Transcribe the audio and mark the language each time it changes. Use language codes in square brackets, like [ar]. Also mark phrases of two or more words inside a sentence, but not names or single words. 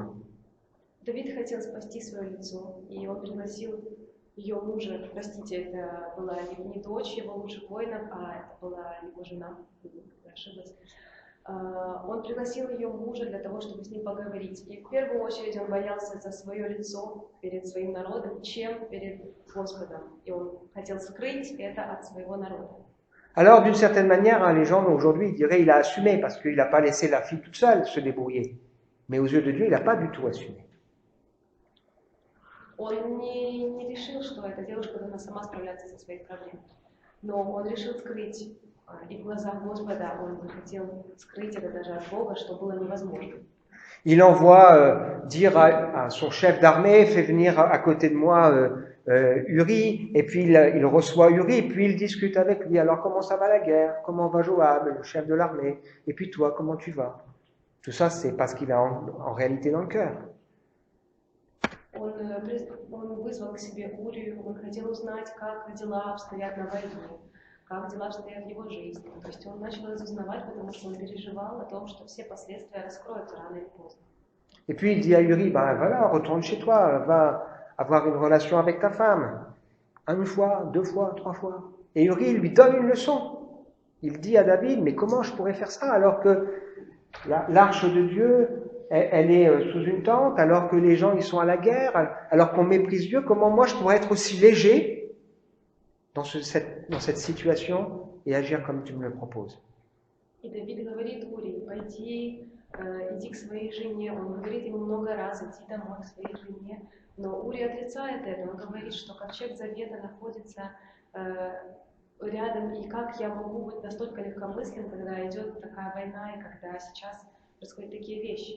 [ru] Давид хотел спасти свое лицо, и он пригласил ее мужа, простите, это была не дочь его лучших воинов, а это была его жена, я ошиблась. Он пригласил ее мужа для того, чтобы с ним поговорить. И в первую очередь он боялся за свое лицо перед своим народом, чем перед Господом. И он хотел скрыть это от своего народа. [fr] Alors, d'une certaine manière, les gens aujourd'hui diraient qu'il a assumé parce qu'il n'a pas laissé la fille toute seule se débrouiller. Mais aux yeux de Dieu, il n'a pas du tout assumé. [ru] Он не решил, что эта девушка должна сама справляться со своей проблемой. Но он решил скрыть. И в глазах Господа он захотел скрыть это даже от Бога, что было невозможно. [fr] Il envoie dire à son chef d'armée, fais venir à côté de moi Uri, et puis il reçoit Uri, puis il discute avec lui. Alors comment ça va la guerre? Comment va Joab, le chef de l'armée? Et puis toi, comment tu vas? Tout ça, c'est parce qu'il a en réalité dans le cœur. [ru] Он вызвал к себе Урию, он хотел узнать, как дела обстоят на войне, как дела обстоят в его жизни. То есть он начал разузнавать, потому что он переживал о том, что все последствия раскроются рано или поздно. [fr] Et puis il dit à Uri, ben voilà, retourne chez toi, va avoir une relation avec ta femme. Une fois, 2 fois, 3 fois. Et Uri lui donne une leçon. Il dit à David, mais comment je pourrais faire ça alors que l'arche de Dieu, elle est sous une tente, alors que les gens ils sont à la guerre, alors qu'on méprise Dieu, comment moi je pourrais être aussi léger dans cette situation et agir comme tu me le proposes? [ru] И Давид говорит Урии, пойди, иди к своей жене. Он говорит ему много раз, иди домой к своей жене. Но Урия отрицает это. Он говорит, что ковчег Завета находится рядом, и как я могу быть настолько легкомыслен, когда идет такая война, и когда сейчас происходят такие вещи.